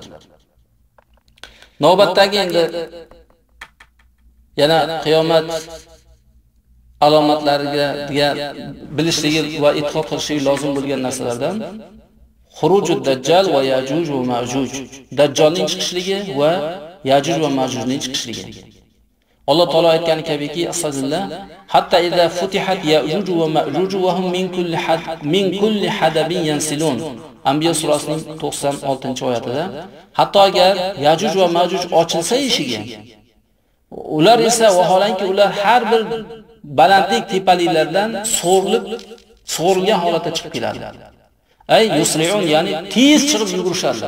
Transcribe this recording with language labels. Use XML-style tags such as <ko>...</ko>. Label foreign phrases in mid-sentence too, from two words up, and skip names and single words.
<uz>Navbatdagi endi yana qiyomat alomatlariga bilishligi va e'tiqod qilishligi lozim bo'lgan narsalardan</uz> <ar>خروج الدجال</ar> <uz>va Yajuj va Majuj. Dajjalning chiqishligi va Yajuj va Majujning chiqishligi. Alloh taolo aytgani kabiki,</uz> <ar>أستغفر الله حتى إذا فتحت يأجوج ومأجوج وهم من كل حدب ينسلون.</ar> <uz>Anbiyo surasining 96-oyatida, hatto agar Ya'juj va Ma'juj ochilsa eshigi, ular esa vaholanki ular har bir balandlik tepaliklardan so'rilgan holatda chiqib keladi.</uz> <ar>أي يسرعون,</ar> <uz>ya'ni tez chiqib yugurishadilar.</uz>